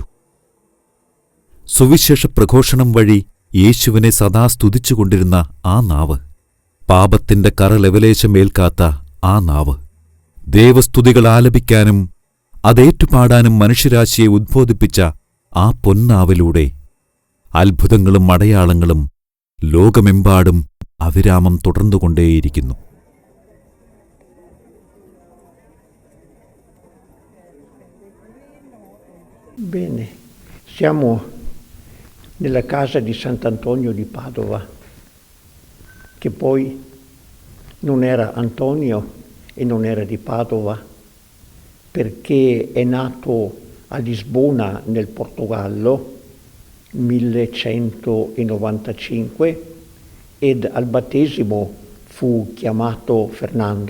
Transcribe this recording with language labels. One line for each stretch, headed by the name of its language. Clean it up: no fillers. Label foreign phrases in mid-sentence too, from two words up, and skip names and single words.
Malayalam: സുവിശേഷ പ്രഘോഷണം വഴി യേശുവിനെ സദാ സ്തുതിച്ചുകൊണ്ടിരുന്ന ആ നാവ്, പാപത്തിന്റെ കറലെവലേശമേൽക്കാത്ത ആ നാവ്, ദേവസ്തുതികൾ ആലപിക്കാനും അതേറ്റുപാടാനും മനുഷ്യരാശിയെ ഉദ്ബോധിപ്പിച്ച ആ പൊന്നാവിലൂടെ അത്ഭുതങ്ങളും അടയാളങ്ങളും ലോകമെമ്പാടും അവിരാമം തുടർന്നുകൊണ്ടേയിരിക്കുന്നു.
Italian: Bene, siamo nella casa di Sant'Antonio di Padova, che poi non era Antonio e non era di Padova, perché è nato a Lisbona nel Portogallo 1195 ed al battesimo fu chiamato Fernando.